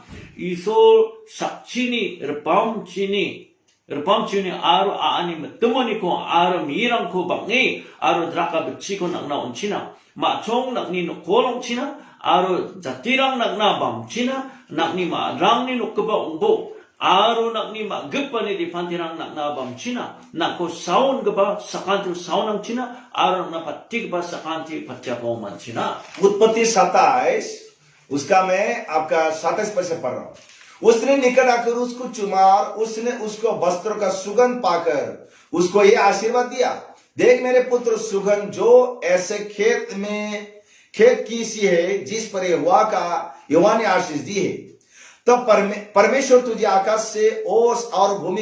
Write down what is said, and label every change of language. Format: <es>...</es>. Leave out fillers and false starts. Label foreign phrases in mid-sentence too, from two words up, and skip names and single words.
<grt>Iso sakchini repam chini aro aani matumani ko aro mirang ko bangi aro draka bechi ko nang na unchina ma chong nak ni kolong china aro jatirang nak na bam china nak ni ma rang ni nokba ungbo aro nak ni ma gpa ni dipantirang nak na bam china nak ko saun gba sakantu saunang china aro na patik ba sakanti patya ko man china</grt> <hi>उत्पत्ति 27 उसका मैं आपका 27 पर से पढ़ रहा हूं उसने निकट आकर उसको चुमा और उसने उसको वस्त्र का सुगंध पाकर उसको ये आशीर्वाद दिया देख मेरे पुत्र सुगंध जो ऐसे खेत की सी है जिस पर यहोवा ने आशीष दी है तब परमेश्वर तुझे आकाश से ओस और भूमि</hi>